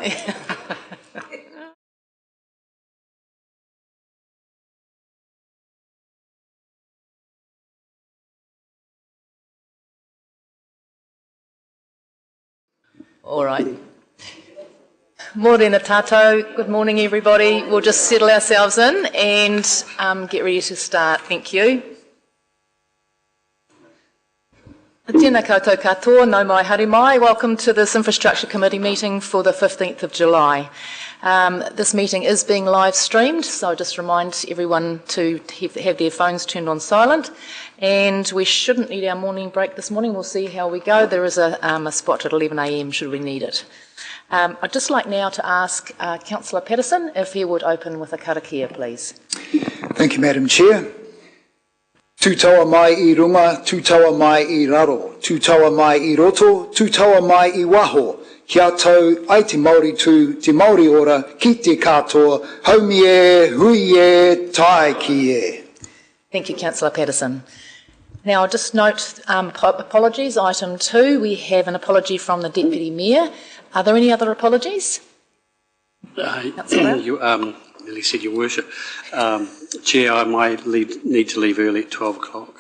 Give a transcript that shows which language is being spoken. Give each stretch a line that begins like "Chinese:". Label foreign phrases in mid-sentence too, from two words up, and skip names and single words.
English: All right.
Māori: Morena tātou.
English: Good morning, everybody. We'll just settle ourselves in and get ready to start. Thank you.
Māori: Tēnā koutou katoa, nau mai haere mai.
English: Welcome to this Infrastructure Committee meeting for the 15th of July. This meeting is being live streamed, so I just remind everyone to have their phones turned on silent. And we shouldn't need our morning break this morning. We'll see how we go. There is a spot at 11 a.m. should we need it. I'd just like now to ask Councillor Patterson if he would open with a karakia, please. Thank you, Madam Chair.
Māori: Tūtaua mai I runga, tūtaua mai I raro, tūtaua mai I roto, tūtaua mai I waho. Kia tau, ai te Māori tū, te Māori ora, ki te katoa, haumi e, hui e, tae ki e.
English: Thank you, Councillor Patterson. Now, I'll just note apologies. Item 2, we have an apology from the Deputy Mayor. Are there any other apologies? Lily said, Your Worship. Chair, I might need to leave early at 12 o'clock.